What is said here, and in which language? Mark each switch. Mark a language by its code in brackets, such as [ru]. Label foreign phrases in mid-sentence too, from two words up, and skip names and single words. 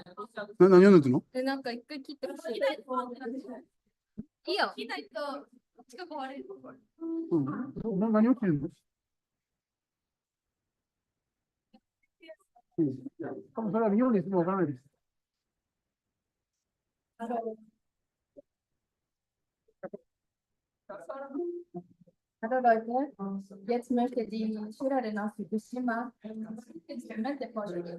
[ja] 何を抜くの？なんか一回切ってほしい。いいよ。切らないと近く割れる。何を切るの？多分それは見ようにしてもわからないです。 [de] Hallo Leute, jetzt möchte die Schülerin aus Fukushima Instrumente vorstellen.